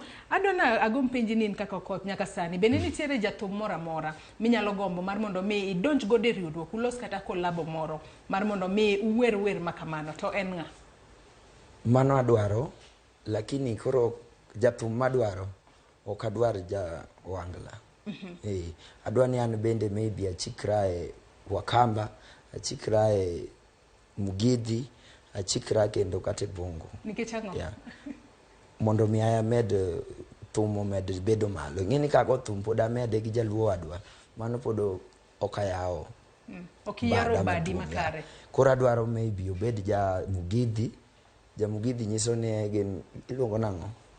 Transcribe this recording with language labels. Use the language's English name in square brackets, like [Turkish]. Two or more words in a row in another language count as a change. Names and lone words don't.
[Luo (Kenya and Tanzania)] Adona agom penji nin kaka Okoth nyaka sani bende nitiere jathum mora minyalo gombo mar mondo mi idonj gode riwruok ulos kata kolabo moro mar mondo mi wer makamano to en ng'a? Mano adwaro lakini koro jathum madwaro ok adwar ja Ohangla. Adwani an bende maybe achikrae Wakamba, achikrae Mugithi, achikrae kendo kate Bongo. Nikech ang'o? Mondo mi aya med thum med bedo malo. Ng'eni ka go thum pod amede gi jaluo adwa. Mano pod okayawo. Okiyaro badi makare. Koro adwaro maybe obed ja Mugithi. Ja Mugithi nyiso ni gin iluongo nang'o?